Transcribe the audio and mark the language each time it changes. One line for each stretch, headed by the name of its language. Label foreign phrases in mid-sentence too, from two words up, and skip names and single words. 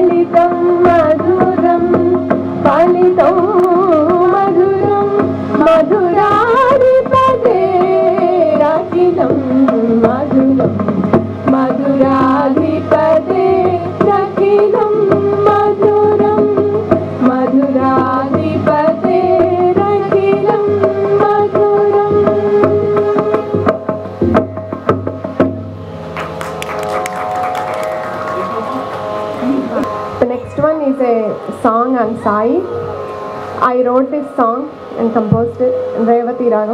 Sanskrit: ఫలితం మధురం ఫలితం మధురం మధురాధిపతే రకిలం మధురం మధురాధిపతే రకిలం మధురం మధురాధిపతే రకిలం మధురం.
English: The next one is a song on Sai. I wrote this song and composed it in Revati Ragam.